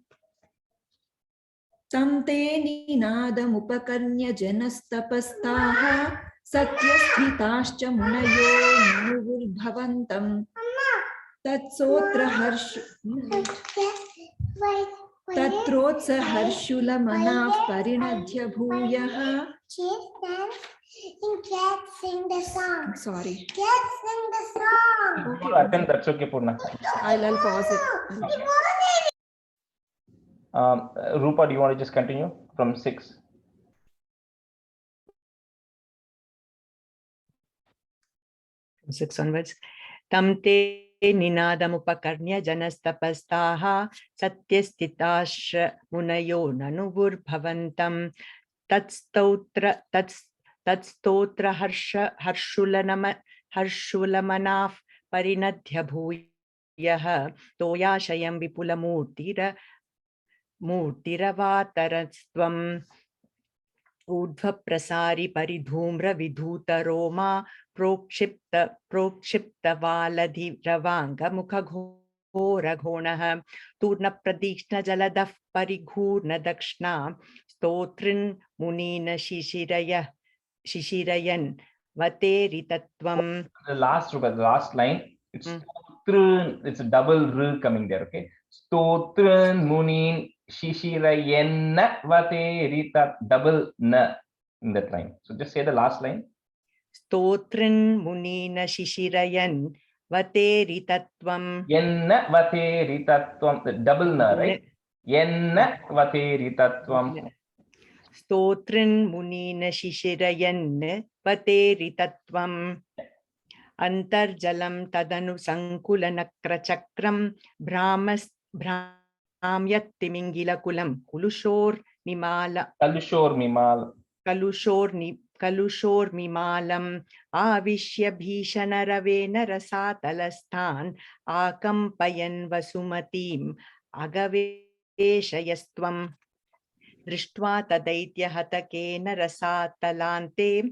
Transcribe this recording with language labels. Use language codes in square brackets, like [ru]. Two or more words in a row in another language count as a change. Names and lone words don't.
[sa] तं ते निनादमुपकर्ण्य जनस्तपस्ताः सत्यस्थिताश्च मुनयो मुमुर्भवन्तम् तत्रोत्सहर्षुलमनाः परिणध्य भूयः sorry [en] sing the song. Okay, attempt, that's okay, Purna. I'll pause it. Rupa, do you want to just continue from 6? From 6 onwards. [sa] तं ते निनादमुपकर्ण्य जनस्तपस्ताः सत्यस्थिताश्च मुनयो ननुवुर्भवन्तम् तत्स्तोत्र हर्षुलमनाः परिणध्य भूयः तोयाशयं विपुलमूर्तिरवतारस्त्वम् ऊर्ध्व प्रसारी परिधूम्र विधूत रोमा प्रोक्षिप्त वालधिरवांग मुख घोर घोणः तूर्ण प्रदीक्ष्ण जलदः परिघूर्ण दक्षिणा स्तोत्रिन् मुनीन शिशिरयन् वतेरितत्वम्. [en] The last line, it's it's a double r coming there, okay? [sa] स्तोत्रन् मुनिन् शिशिरयन्न वतेरित, [en] double na in that line. So just say the last line. [sa] स्तोत्रन् मुनिन शिशिरयन् वतेरितत्वम्. येन्न वतेरितत्वम्, [en] the double na, right? [sa] येन्न वतेरितत्वम्. स्तोत्रन् मुनिन शिशिरयन् वतेरितत्वम्. अन्तर्जलम् तदनु सङ्कुलनक्र चक्रम् भ्राम्यत्तिमिङ्गिलकुलं कलुषोर्मिमालम् आविश्य भीषणरवेन रसातलस्थान् आकम्पयन् वसुमतीम् अगवेशयस्त्वम् दृष्ट्वा तदैत्यहतकेन रसातलान्ते